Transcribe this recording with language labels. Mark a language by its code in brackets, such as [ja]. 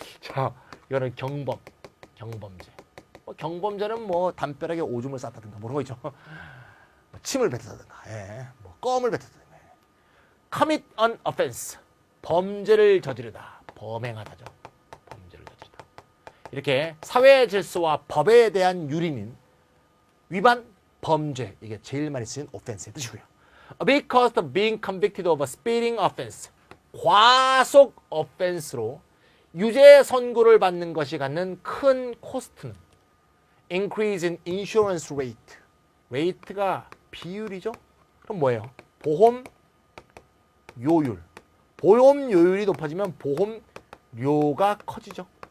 [ko] 자, 이거는 경범죄. 경범죄는 뭐 담벼락에 오줌을 쌌다든가 뭐 그런 거 있죠. 침을 뱉었다든가, 예. 뭐 껌을 뱉었다든가. [en] commit an offense. [ko] 범죄를 저지르다. 범행하다죠. 범죄를 저지르다. 이렇게 사회 질서와 법에 대한 유린인 위반, 범죄. 이게 제일 많이 쓰인 offense의 뜻이고요. [en] Because of being convicted of a speeding offense. [ko] 과속 offense로 유죄 선고를 받는 것이 갖는 큰 코스트는 [en] increase in insurance rate. [ko] rate가 비율이죠. 그럼 뭐예요? 보험 요율. 보험 요율이 높아지면 보험료가 커지죠.